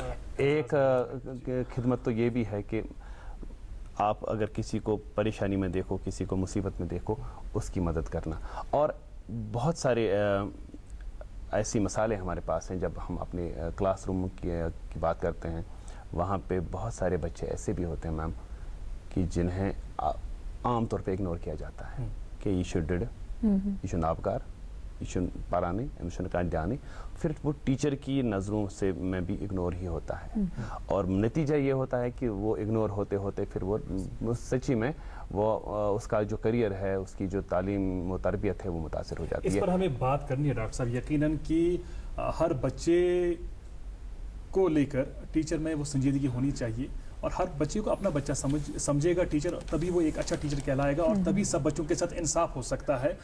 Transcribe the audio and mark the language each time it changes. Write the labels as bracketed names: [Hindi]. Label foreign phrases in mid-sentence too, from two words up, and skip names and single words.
[Urdu] ایک خدمت تو یہ بھی ہے کہ آپ اگر کسی کو پریشانی میں دیکھو, کسی کو مصیبت میں دیکھو, اس کی مدد کرنا. اور بہت سارے ایسی مثالیں ہمارے پاس ہیں. جب ہم اپنے کلاس روم کی بات کرتے ہیں, وہاں پہ بہت سارے بچے ایسے بھی ہوتے ہیں میم کہ جنہیں عام طور پہ اگنور کیا جاتا ہے کہ [Kashmiri] یہ شڈڈ, یہ شن آبکار, یہ شن پارانی, یہ شن کانڈیانی. [Urdu] پھر وہ ٹیچر کی نظروں سے میں بھی اگنور ہی ہوتا ہے, اور نتیجہ یہ ہوتا ہے کہ وہ اگنور ہوتے ہوتے پھر وہ سچی میں وہ اس کا جو کریئر ہے, اس کی جو تعلیم و تربیت ہے, وہ متاثر ہو جاتی ہے. اس پر ہمیں بات کرنی ہے ڈاکٹر صاحب. یقیناً کہ ہر بچے کو لے کر ٹیچر میں وہ سنجیدگی ہونی چاہیے, اور ہر بچے کو اپنا بچہ سمجھے گا ٹیچر, تبھی وہ ایک اچھا ٹیچر کہلائے گا, اور تبھی سب بچوں کے ساتھ انصاف ہو سکتا ہے.